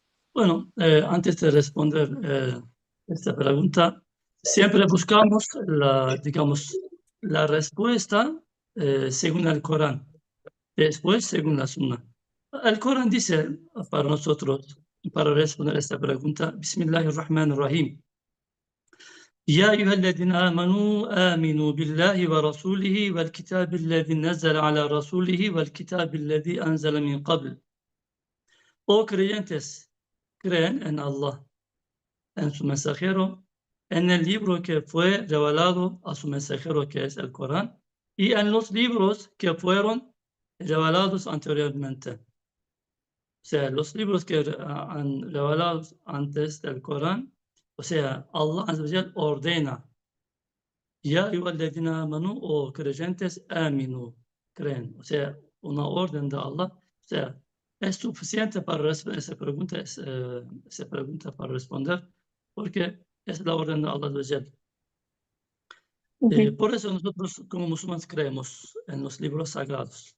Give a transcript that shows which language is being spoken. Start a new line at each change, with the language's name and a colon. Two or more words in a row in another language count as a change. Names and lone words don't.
Spanish: Bueno, antes de responder esta pregunta, siempre buscamos digamos, la respuesta según el Corán, después según la Sunna. El Corán dice para nosotros, para responder esta pregunta,
Arabic: بسم الله الرحمن الرحيم. يا أيها الذين آمنوا آمنوا بالله ورسوله والكتاب الذي نزل على رسوله والكتاب الذي أنزل من قبل.
Spanish: Oh creyentes, creen en Allah, en su mensajero, en el libro que fue revelado a su mensajero, que es el Corán, y en los libros que fueron revelados anteriormente. O sea, los libros que han revelado antes del Corán, o sea,
Arabic: الله عز وجل ordena. يا أيها الذين آمنوا,
Spanish: o creyentes, aminu, creen. O sea, una orden de Allah. O sea, es suficiente para responder esa pregunta, esa pregunta para responder, porque es la orden de
Arabic: الله عز وجل. Ujú.
Spanish: Por eso nosotros como musulmanes creemos en los libros sagrados.